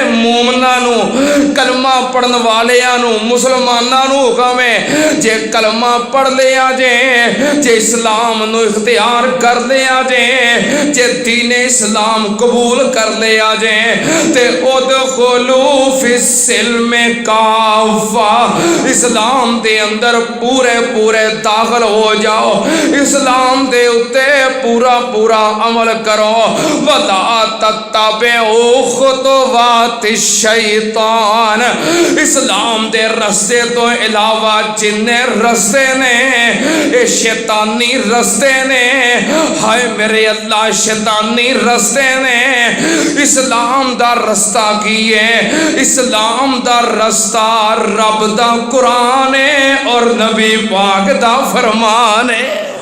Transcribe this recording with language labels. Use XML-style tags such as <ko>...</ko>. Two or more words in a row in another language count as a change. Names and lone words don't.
<pa>مومناں نو، کلمہ پڑھن والیاں نو، مسلماناں نو حکم ہے جے کلمہ پڑھ لیا جے، جے اسلام نو اختیار کر لیا جے، جے دین اسلام قبول کر لیا جے تے</pa> <ar>ادخلوا فی السلم کافۃ،</ar> <pa>اسلام دے اندر پورے پورے داخل ہو جاؤ، اسلام دے اتے پورا پورا عمل کرو۔</pa> <ar>وَلَا تَتَّبِعُوا خُطُوَاتِ الشَّیطان،</ar> <pa>اسلام دے رستے تو علاوہ جننے رستے نے اے شیطانی رستے نے، ہائے میرے اللہ شیطانی رستے نے۔ اسلام دا رستہ کی ہے؟ اسلام دا رستہ رب دا قرآن ہے اور نبی پاک دا فرمان ہے۔</pa>